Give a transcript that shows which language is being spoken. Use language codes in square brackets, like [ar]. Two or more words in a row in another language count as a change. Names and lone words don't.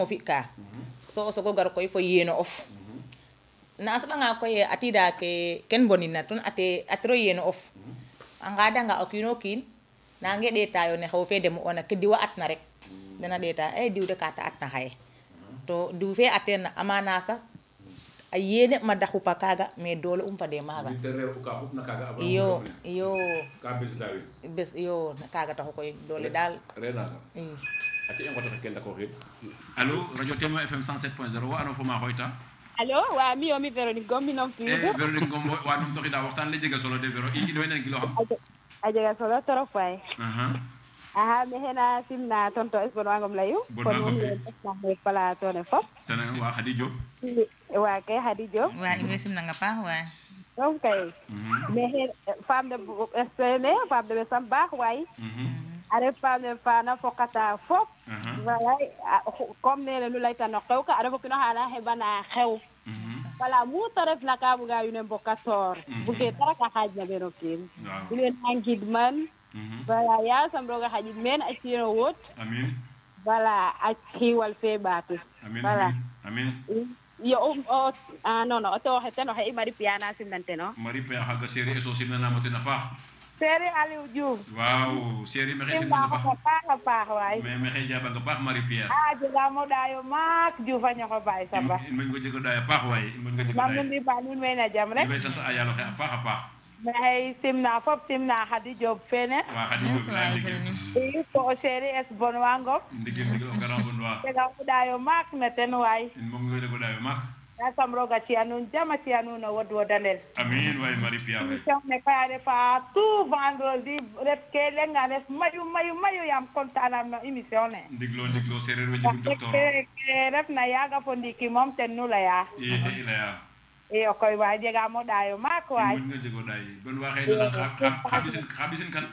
[srr] fi ka so o sago gar koy fo yeno of na asɓanga koy atida ke ken bonina ton atiro yeno of a ngadanga o kiino kiin nange ɗeetayo ne xew fe demo ona ke diwa atna rek dena ɗeeta diw de ka ta atna xaye to diw fe aten amana sax a yene ma daxupa kaga mais doole fade maaga iyo bes iyo kaga taxu koy doole daal renaga ati en ngoto ken dako xid allo radio Témoin FM 107.0 wa ano fo ma xoyta allo wa mi o mi Véronique Ngom mi nom fiigo Véronique Ngom wa num toxida waxtaan le jega solo de Véro i do nen kilo xam a jega solo trop waay aha mi hena simna tonto es bon wangom layu Bon wangom de. ko pala tone fop tana wa Khady Diop wa kay Khady Diop waa in way simnang a paax waay donc kay mais [fr] femme de [srr] espene [fr] femme de [srr] besam baax waay are [fr] femme de [srr] fana fokata fop voilà comme nene nu layta no xew ka a refo kino xana xeɓana xew wala mu ta ref na ka buga wine mbokatoor buge dara ka xaaj na beno kiin in way na ngidman voilà yasam roga xaƴid meen a ci'ino wod amin voilà a xiiwal fe ɓaatu amin voilà amin yo non non o tewoxe ten oxe i Marie Pia na simnan teno Marie Pia xaga série so simnanamo ten a paax Séri Aliou Diouf waaw série maxey simna simnanga ko paax paax a paax waay mais maxey jabanga paax Marie Pia a jegamo ɗayo maak Diouf a ñoxo baay samba in moƴ ngo jego ɗaya paax waay in moƴ ngo jego mam ɗaya nu mbi ba nuun way na jam rek i way sant a yaalo xe a paax a paax maxey simna fop simna Khady Diop fene wa Khady Diop merci la waay ndigil Véronique i fo o Séri es bon wangom ndigil ndigil o garant bon wa jegamo ɗayo maak na ten waay in moƴ ngo jego ɗayo maak yasam roga ci'a nuun jam a ci'a nuun o wod wodanel amin waay Marie Pia waay émission ne koy a refa [fr] tout vendredi [srr] ref ke lenga ref mayu yaam contanam no émission ne ndiglo séréer we jegum docteur ke refna yaaga fo ndiiki moom ten nu laya i te i leya iyo koy waay jegamo ɗayo maak waay in moƴ ngo jego ɗay ben wa xey nanan xa ɓisin kan